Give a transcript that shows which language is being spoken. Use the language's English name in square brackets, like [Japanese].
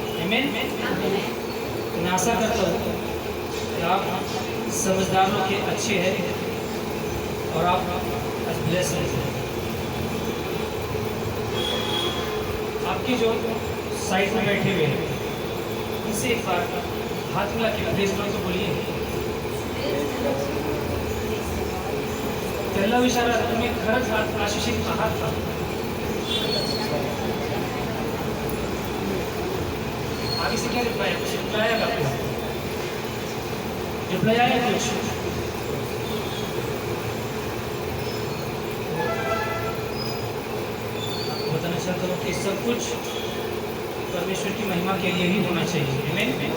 [Hindi] आमीन। मैं आशा करता हूँ कि आप समझदार लोग के अच्छे हैं और आप ब्लेस हैं। आपके जो साइड में बैठे हुए हैं उनसे एक बार हाथ मिला के प्रेज लॉर्ड तो बोलिए। [Marathi] पहला इशारा तुम्ही खरंच आशीषित आहात का? [Hindi] आगे से क्या रिप्लाई है? कुछ रिप्लाई आएगा आपको? रिप्लाई आएगा कुछ? आपको बताना चाहता हूँ कि सब कुछ परमेश्वर की महिमा के लिए ही होना चाहिए। आमीन।